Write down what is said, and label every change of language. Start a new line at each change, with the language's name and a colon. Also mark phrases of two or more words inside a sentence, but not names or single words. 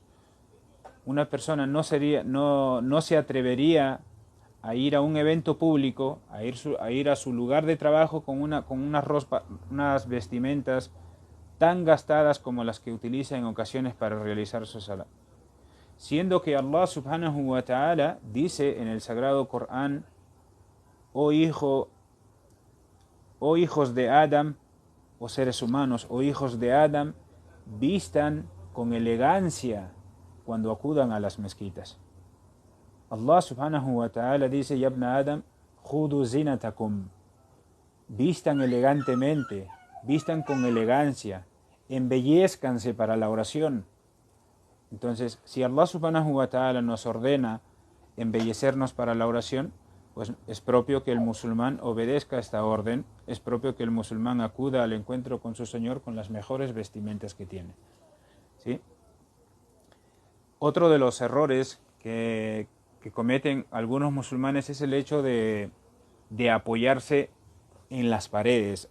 Spanish: Una persona no se atrevería a ir a un evento público, a ir a su lugar de trabajo con unas vestimentas tan gastadas como las que utiliza en ocasiones para realizar su salat. Siendo que
Arabic: الله سبحانه وتعالى
Spanish: dice en el Sagrado Corán: oh hijos de Adam, o seres humanos, o hijos de Adam, vistan con elegancia cuando acudan a las mezquitas.
Arabic: الله سبحانه وتعالى dice: يا بني آدم خذوا زينتكم,
Spanish: vistan elegantemente, vistan con elegancia, embellezcanse para la oración. Entonces, si
Arabic: الله سبحانه وتعالى
Spanish: nos ordena embellecernos para la oración, pues es propio que el musulmán obedezca esta orden, es propio que el musulmán acuda al encuentro con su Señor con las mejores vestimentas que tiene. ¿Sí? Otro de los errores que cometen algunos musulmanes es el hecho de apoyarse en las paredes.